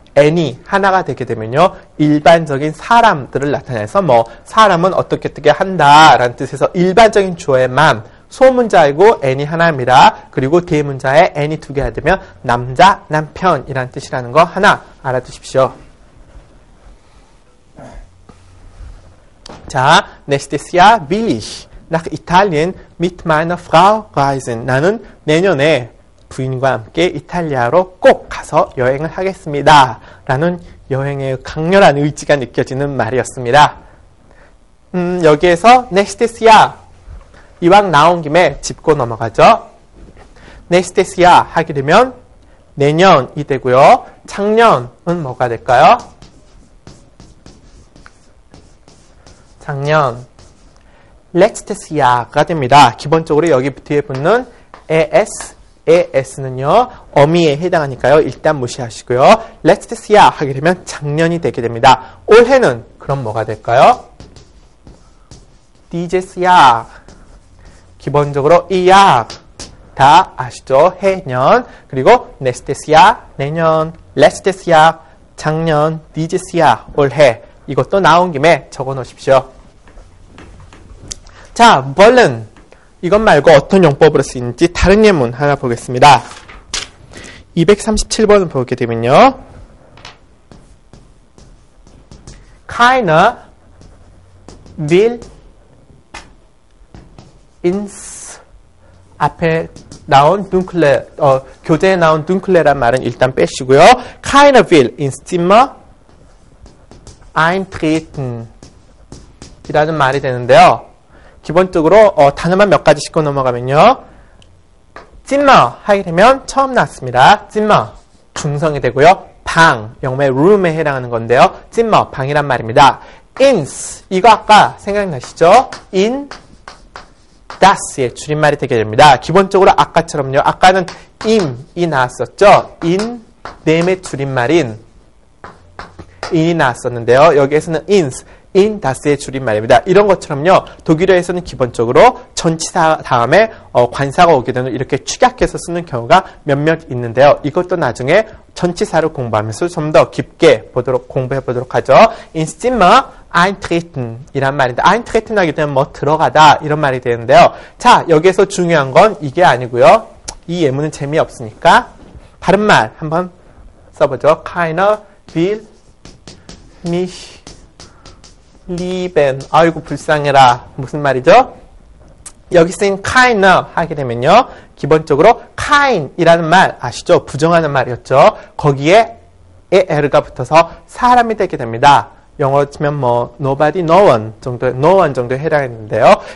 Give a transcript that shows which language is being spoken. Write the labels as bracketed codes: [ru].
[ko] N이 하나가 되게 되면요. 일반적인 사람들을 나타내서 사람은 어떻게 한다라는 뜻에서 일반적인 주어의 man, 소문자이고 N이 하나입니다. 그리고 대문자에 N이 두 개가 되면 남자, 남편이라는 뜻이라는 거 하나 알아두십시오. [de] 자, nächstes Jahr will ich nach Italien mit meiner Frau reisen. [ko] 나는 내년에 부인과 함께 이탈리아로 꼭 가서 여행을 하겠습니다. 라는 여행의 강렬한 의지가 느껴지는 말이었습니다. 여기에서 [de] nächstes Jahr [ko] 이왕 나온 김에 짚고 넘어가죠. [de] nächstes Jahr [ko] 하게 되면 내년이 되고요. 작년은 뭐가 될까요? 작년 [de] letztes Jahr [ko] 가 됩니다. 기본적으로 여기 뒤에 붙는 es는요 어미에 해당하니까요. 일단 무시하시고요. [de] letztes Jahr [ko] 하게 되면 작년이 되게 됩니다. 올해는 그럼 뭐가 될까요? [de] dieses Jahr. [ko] 기본적으로 이 Jahr 다 아시죠? 해년, 그리고 [de] nächstes Jahr [ko] 내년, [de] letztes Jahr [ko] 작년, [de] dieses Jahr [ko] 올해. 이것도 나온 김에 적어 놓으십시오. 자, wollen. 이것 말고 어떤 용법으로 쓰이는지 다른 예문 하나 보겠습니다. 237번을 보게 되면요. [de] Keiner will ins [ko] 앞에 나온 dunkle, 교재에 나온 dunkle란 말은 일단 빼시고요. [de] Keiner will ins Zimmer eintreten [ko] 이라는 말이 되는데요. 기본적으로 단어만 몇 가지 짚고 넘어가면요. Zimmer 하게 되면 처음 나왔습니다. Zimmer 중성이 되고요. 방, 영어의 room에 해당하는 건데요. Zimmer 방이란 말입니다. ins 이거 아까 생각나시죠? [de] in das [ko] 의 줄임말이 되게 됩니다. 기본적으로 아까처럼요. 아까는 im이 나왔었죠. in name의 줄임말인 in이 나왔었는데요. 여기에서는 ins, [de] in das [ko] 의 줄임말입니다. 이런 것처럼요. 독일어에서는 기본적으로 전치사 다음에 관사가 오게 되는 이렇게 축약해서 쓰는 경우가 몇몇 있는데요. 이것도 나중에 전치사를 공부하면서 좀 더 깊게 공부해 보도록 하죠. [de] ins Zimmer eintreten [ko] 이란 말인데 eintreten 하게 되면 들어가다 이런 말이 되는데요. 자, 여기에서 중요한 건 이게 아니고요. 이 예문은 재미없으니까 다른 말 한번 써보죠. [de] Keiner will mich lieben. [ko] 아이고 불쌍해라. 무슨 말이죠? 여기 쓰인 keiner 하게 되면요. 기본적으로 kind이라는 말 아시죠? 부정하는 말이었죠. 거기에 er가 붙어서 사람이 되게 됩니다. 영어로 치면 nobody, [en] no one [ko] 정도에 해당했는데요.